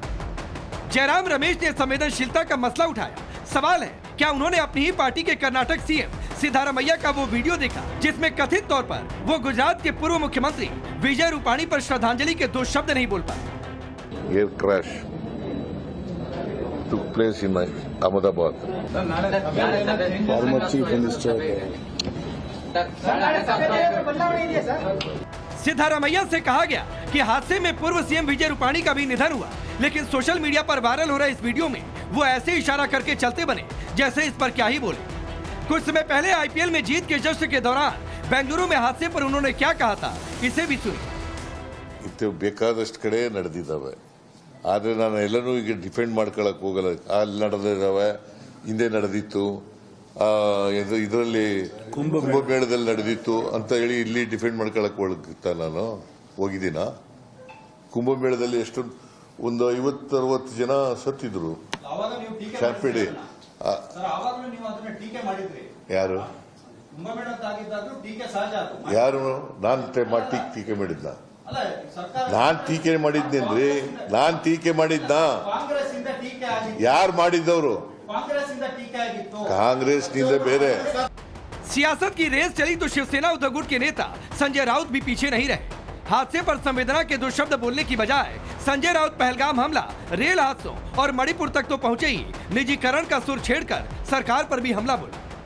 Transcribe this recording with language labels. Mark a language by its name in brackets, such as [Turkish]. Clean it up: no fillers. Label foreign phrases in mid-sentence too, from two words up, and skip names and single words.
[Hindi] जयराम रमेश ने संवेदनशीलता का मसला उठाया। सवाल है, क्या उन्होंने अपनी ही पार्टी के कर्नाटक सीएम सिद्धारमैया का वो वीडियो देखा जिसमें कथित तौर पर वो गुजरात के पूर्व मुख्यमंत्री विजय रूपाणी पर श्रद्धांजलि के 2 शब्द नहीं बोल पाए। [English] air crash took place in Ahmedabad. Former Chief Minister. [Hindi] सिद्धारमैया से कहा गया कि हादसे में पूर्व सीएम विजय रूपाणी का भी निधन हुआ, लेकिन [English] social media [Hindi] पर वायरल हो रहे इस वीडियो में वो ऐसे इशारा करके चलते बने जैसे इस पर क्या ही बोले। कुछ समय पहले आईपीएल में जीत के जश्न के दौरान बेंगलुरु में हादसे पर उन्होंने क्या कहा था, इसे भी सुनिए। [Kannada] ಬೇಕಾದಷ್ಟು ಕಡೆ ನಡೆದಿದ್ದಾವೆ, ಆದರೆ ನಾನು ಎಲ್ಲನೂ ಈಗ ಡಿಫೆಂಡ್ ಮಾಡ್ಕೊಳ್ಳೋಕೆ ಹೋಗಲ್ಲ. ಅಲ್ಲಿ ನಡೆದಿದ್ದಾವೆ, ಹಿಂದೆ ನಡೆದಿತ್ತು, ಇದರಲ್ಲಿ ಕುಂಭಮೇಳದಲ್ಲಿ ನಡೆದಿತ್ತು ಅಂತ ಹೇಳಿ ಇಲ್ಲಿ ಡಿಫೆಂಡ್ ಮಾಡ್ಕೊಳ್ಳೋಕೆ ಹೋಗ್ತಾ ನಾನು ಹೋಗಿದ್ದೀನ. ಕುಂಭಮೇಳದಲ್ಲಿ ಎಷ್ಟು ಒಂದು 50-60 ಜನ ಸತ್ತಿದ್ರು. ಚಾರ್ಪೇಡಿ ಯಾರು ಯಾರು ನಾನು ಟೀಕೆ ಮಾಡಿದ್ನ? ನಾನ್ ಟೀಕೆ ಮಾಡಿದ್ನೇನ್ರಿ? ನಾನ್ ಟೀಕೆ ಮಾಡಿದ್ನ? ಯಾರು ಮಾಡಿದ್ದವರು? कांग्रेस बेरे। [Hindi] सियासत की रेस चली तो शिवसेना उद्धव गुट के नेता संजय राउत भी पीछे नहीं रहे। हादसे पर संवेदना के 2 शब्द बोलने की बजाय संजय राउत पहलगाम हमला, रेल हादसों और मणिपुर तक तो पहुंचे ही निजीकरण का सुर छेड़कर सरकार पर भी हमला बोला।